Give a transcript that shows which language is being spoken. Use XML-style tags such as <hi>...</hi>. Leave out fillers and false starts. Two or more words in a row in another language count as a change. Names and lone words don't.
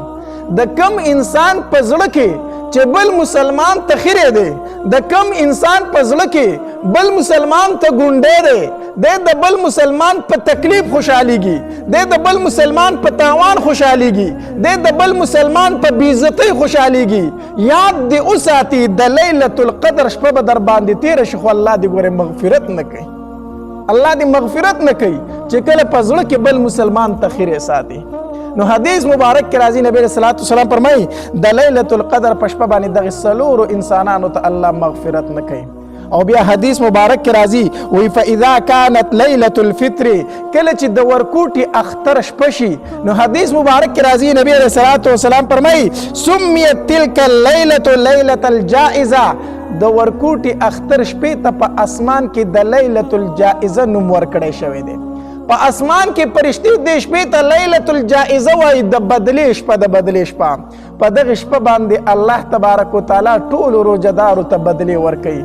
<ps>د کم انسان په زړه کې چې بل مسلمان ته خیره دی، د کم انسان په زړه کې بل مسلمان ته ګونډی دی، دی د بل مسلمان په تکلیف خوشحالیږي، دی د بل مسلمان په تاوان خوشحالیږي، دی د بل مسلمان په بېعزتۍ خوشحالیږي، یاد دې وساتي د لیلة القدر شپه به در باندې تېره شي، خو الله دې ګورې مغفرت نه کوي، الله دې مغفرت نه کوي چې کله په زړه کې بل مسلمان ته خیره ساتي. نو حدیث مبارک کې راځي نبی</ps> <ar>صلی الله علیه وسلم</ar> <ps>فرمایي د لیلة القدر په شپه باندې دغه څلورو انسانانو ته الله مغفرت نه کوي. او بیا حدیث مبارک کې راځي وی</ps> <ar>فاذا كانت ليلة الفطر،</ar> <ps>کله چې د ورکوټي اختر شپه شي، نو حدیث مبارک کې راځي نبی</ps> <ar>علیہ الصلوۃ والسلام</ar> <ps>فرمایي</ps> <ar>سمیت تلک الليلة ليلة الجائزه،</ar> <ps>د ورکوټي اختر شپې ته په اسمان کې د لیلة الجائزه نوم ورکړی شوی دی. په اسمان کې فرشتي د شپې ته لیلة الجائزه وایي، د بدلې شپه، د بدلې شپه. په دغه شپه باندې</ps> <ar>الله تبارک وتعالی</ar> <ps>ټولو روژهدارو ته بدلې ورکوي.</ps>